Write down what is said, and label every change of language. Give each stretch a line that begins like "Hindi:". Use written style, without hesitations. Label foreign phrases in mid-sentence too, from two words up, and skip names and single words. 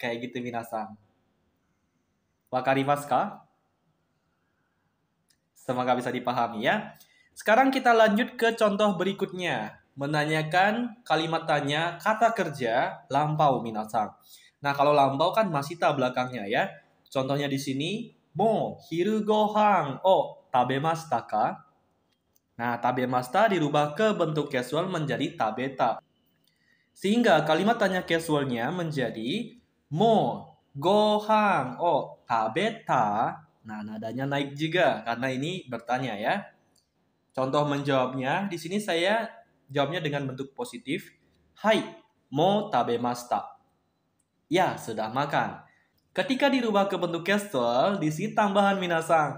Indonesian: Kayak gitu, minasan.
Japanese: 分かりますか?
Indonesian: Semoga bisa dipahami ya. Sekarang kita lanjut ke contoh berikutnya. Menanyakan kalimat tanya kata kerja lampau minasan. Nah, kalau lampau kan masita belakangnya ya. Contohnya di sini,
Japanese: もう昼ご飯を食べましたか?
Indonesian: Nah, tabemashita dirubah ke bentuk casual menjadi tabeta. Sehingga kalimat tanya casualnya menjadi
Japanese: もうご飯を食べた.
Indonesian: Nah, nadanya naik juga karena ini bertanya ya. Contoh menjawabnya, di sini saya jawabnya dengan bentuk positif.
Japanese: はい、もう食べました.
Indonesian: Ya, sudah makan. Ketika dirubah ke bentuk casual, di sini tambahan minasang.